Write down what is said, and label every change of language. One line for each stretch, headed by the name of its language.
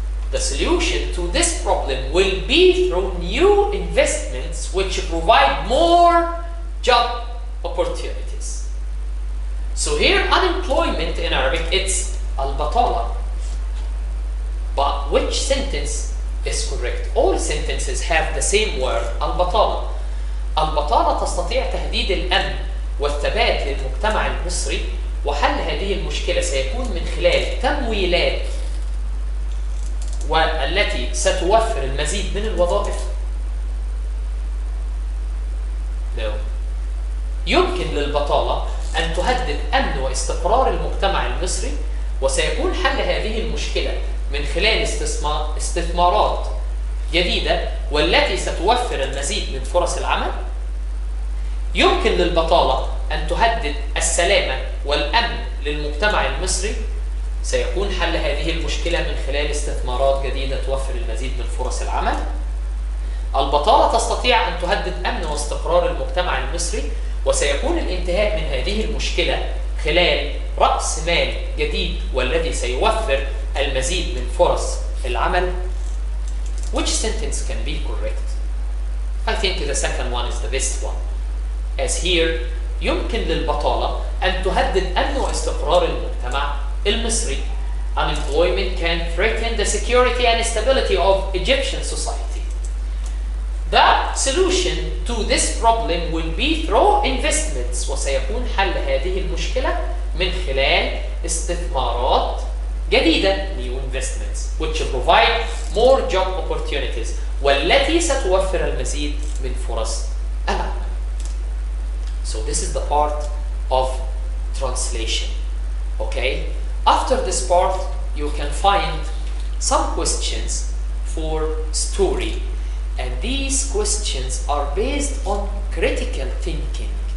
English: The solution to this problem will be through new investments which provide more job opportunities. So here, unemployment in Arabic, it's al-batala. But which sentence is correct? All sentences have the same word, al-batala.
Arabic: البطالة تستطيع تهديد الأمن والثبات للمجتمع المصري، وحل هذه المشكلة سيكون من خلال تمويلات والتي ستوفر المزيد من الوظائف. يمكن للبطالة أن تهدد أمن واستقرار المجتمع المصري، وسيكون حل هذه المشكلة من خلال استثمارات جديدة والتي ستوفر المزيد من فرص العمل. يمكن للبطالة أن تهدد السلامة والأمن للمجتمع المصري، سيكون حل هذه المشكلة من خلال استثمارات جديدة توفر المزيد من فرص العمل. البطالة تستطيع أن تهدد أمن واستقرار المجتمع المصري، وسيكون الانتهاء من هذه المشكلة خلال رأس مال جديد والذي سيوفر المزيد من فرص العمل.
English: Which sentence can be correct? I think the second one is the best one.
Arabic: As here, يمكن للبطالة أن تهدد أمن واستقرار المجتمع المصري.
English: Unemployment can threaten the security and stability of Egyptian society. The solution to this problem will be through investments.
Arabic: وسيكون حل هذه المشكلة من خلال استثمارات جديدة,
English: new investments, which provide more job opportunities,
Arabic: والتي ستوفر المزيد من فرص العمل.
English: So this is the part of translation. Okay? After this part, you can find some questions for story. And these questions are based on critical thinking.